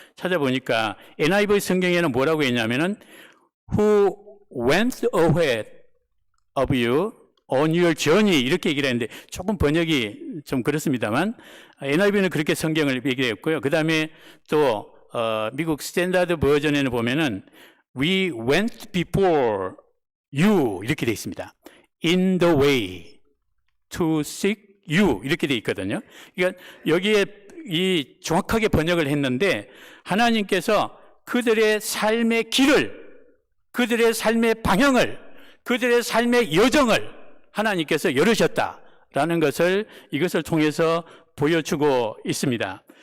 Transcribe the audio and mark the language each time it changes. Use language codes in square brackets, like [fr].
[ko] 찾아보니까 NIV 성경에는 뭐라고 했냐면은 [en] Who went ahead of you on your journey [ko] 이렇게 얘기를 했는데 조금 번역이 좀 그렇습니다만 NIV는 그렇게 성경을 얘기했고요. 그 다음에 또 미국 스탠다드 버전에는 보면은 [en] We went before you [ko] 이렇게 돼 있습니다. [en] In the way to seek you [ko] 이렇게 돼 있거든요. 그러니까 여기에 정확하게 번역을 했는데 하나님께서 그들의 삶의 길을, 그들의 삶의 방향을, 그들의 삶의 여정을 하나님께서 열으셨다라는 것을 이것을 통해서 보여주고 있습니다.